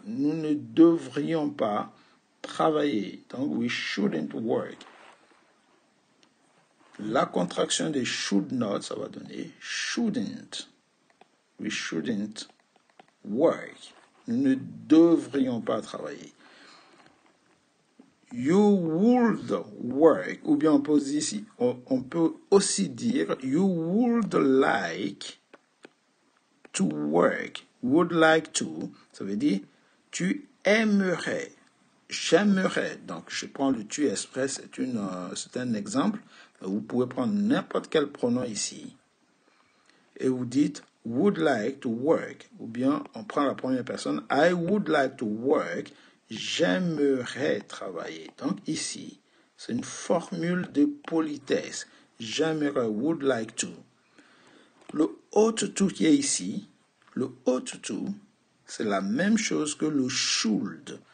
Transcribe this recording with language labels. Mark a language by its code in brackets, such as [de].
[fr] Nous ne devrions pas travailler. [en] Donc, we shouldn't work. [fr] La contraction de should not, ça va donner shouldn't. [en] We shouldn't work. [fr] Nous ne devrions pas travailler. [en] You would work, [fr] ou bien on peut aussi dire [en] you would like to work. Would like to, [fr] ça veut dire tu aimerais. J'aimerais. Donc, je prends le tu express, c'est un exemple. Vous pouvez prendre n'importe quel pronom ici. Et vous dites [en] would like to work. [fr] Ou bien, on prend la première personne. [en] I would like to work. [fr] J'aimerais travailler. Donc, ici, c'est une formule de politesse. J'aimerais, [en] would like to. [fr] Le ought to qui est ici, le ought to, c'est la même chose que le should.